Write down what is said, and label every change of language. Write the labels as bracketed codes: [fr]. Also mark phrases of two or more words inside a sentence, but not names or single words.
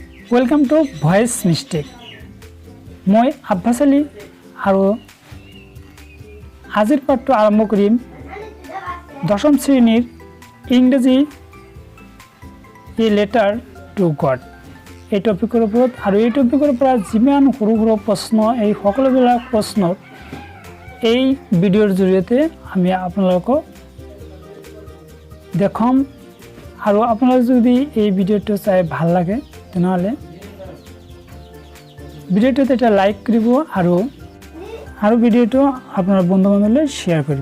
[en] welcome to [as] वॉइस मिस्टेक। मैं अब्बास आली और আজিৰ পাঠ্য আৰম্ভ কৰিম দশম শ্ৰেণীৰ ইংৰাজী ए लेटार टू गड এই টপিকৰ ওপৰত আৰু এই টপিকৰ পৰা যিমান সৰু সৰু প্ৰশ্ন এই সকলোবিলাক প্ৰশ্ন এই ভিডিঅ'ৰ জৰিয়তে আমি আপোনালোকক দেখাম। আৰু আপোনালোক যদি এই ভিডিঅ'টো চাই ভাল লাগে তেনেহ'লে ভিডিঅ'টোত এটা লাইক কৰিব আৰু ভিডিঅ'টো আপোনাৰ বন্ধু বান্ধৱীলৈ শ্বেয়াৰ কৰিব।